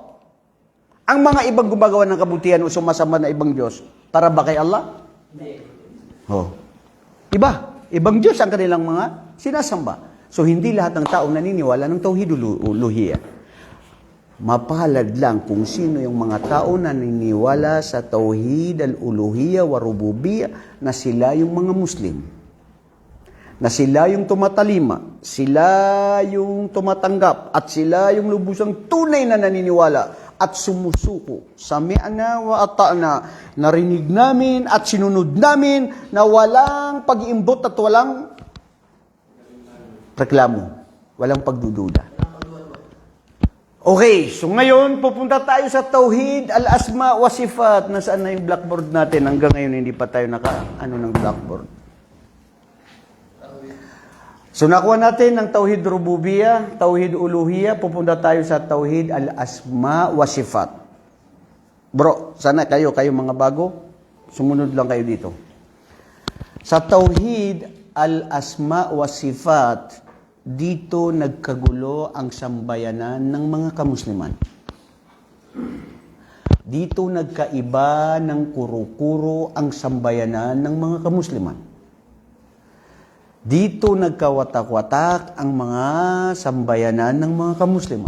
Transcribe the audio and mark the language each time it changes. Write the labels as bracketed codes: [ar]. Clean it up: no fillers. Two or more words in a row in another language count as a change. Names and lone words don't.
[tl] Ang mga ibang gumagawa ng kabutihan o sumasamba na ibang Diyos, para ba kay Allah? Hindi. Ibang Diyos ang kanilang mga sinasamba. So, hindi lahat ng tao naniniwala ng [ar] توحيد الألوهية. [tl] Mapalad lang kung sino yung mga tao na naniniwala sa [ar] توحيد الألوهية والربوبية [tl] na sila yung mga Muslim. Na sila yung tumatalima, sila yung tumatanggap, at sila yung lubusang tunay na naniniwala at sumusuko. [ar] سمعنا وأطعنا, [tl] narinig namin at sinunod namin na walang pag-iimbot at walang reklamo, walang pagdududa. Okay, so ngayon, pupunta tayo sa [ar] توحيد الأسماء والصفات. [tl] Nasaan na yung blackboard natin? Hanggang ngayon, hindi pa tayo ng blackboard. So, nakuha natin ng [ar] توحيد ربوبية, توحيد ألوهية, [tl] pupunta tayo sa [ar] توحيد الأسماء والصفات. [tl] Bro, sana kayo mga bago, sumunod lang kayo dito. Sa [ar] توحيد الأسماء والصفات, [tl] dito nagkagulo ang sambayanan ng mga kamusliman. Dito nagkaiba ng kuro-kuro ang sambayanan ng mga kamusliman. Dito nagkawatak-watak ang mga sambayanan ng mga kamusliman.